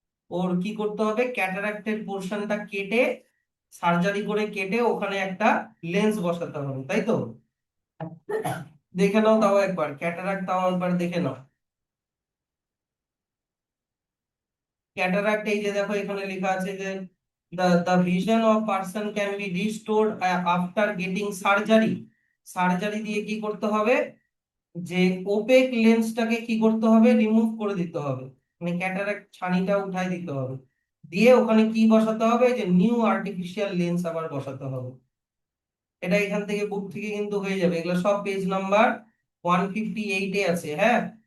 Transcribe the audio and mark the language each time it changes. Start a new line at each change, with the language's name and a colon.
Bangla: ওর কি করতে হবে, ক্যাটারাক্টের পোর্শনটা কেটে, সার্জারি করে কেটে ওখানে একটা লেন্স বসাতে হবে, তাই তো? দেখে নাও তাও একবার ক্যাটারাক্ট, তাও একবার দেখে নাও ক্যাটারাক্ট। এই যে দেখো এখানে লেখা আছে যে
English: the vision of person can be restored after getting surgery।
Bangla: Surgery দিয়ে কি করতে হবে, যে ওপেক লেন্সটাকে কি করতে হবে, রিমুভ করে দিতে হবে, মানে ক্যাটারাক্ট ছানিটা উঠাই দিতে হবে, দিয়ে ওখানে কি বসাতে হবে, যে নিউ আর্টিফিশিয়াল লেন্স আবার বসাতে হবে। এটা এখান থেকে বুক থেকে কিন্তু হয়ে যাবে, এগুলো সব পেজ নাম্বার 158-এ আছে, হ্যাঁ।